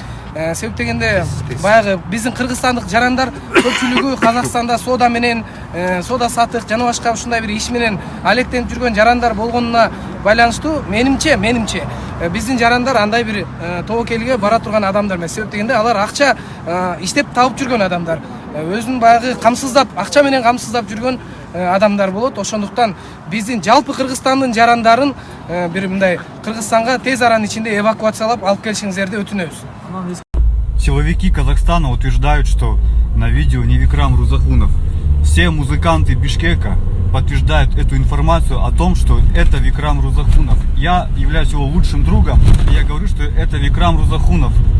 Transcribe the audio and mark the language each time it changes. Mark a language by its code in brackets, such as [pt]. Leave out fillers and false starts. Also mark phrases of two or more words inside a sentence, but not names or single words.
[ky] Себеп дегенде баягы биздин кыргызстандык жарандар көпчүлүгү Казакстанда соода менен, соода сатык жана башка ушундай бир иш менен алектенип жүргөн жарандар болгонуна байланыштуу менимче биздин жарандар андай бир тобокелге бара турган адамдар эмес. Себеп дегенде алар акча иштеп табып жүргөн адамдар, өзүн баягы камсыздап, акча менен камсыздап жүргөн адамдар болот. Ошондуктан биздин жалпы Кыргызстандын жарандарын бир мындай Кыргызстанга тез аранын ичинде эвакуациялап алып келишиңиздерди өтүнөбүз. [ru] Силовики Казахстана утверждают, что на видео не Викрам Рузахунов. Все музыканты Бишкека подтверждают эту информацию о том, что это Викрам Рузахунов. Я являюсь его лучшим другом, и я говорю, что это Викрам Рузахунов.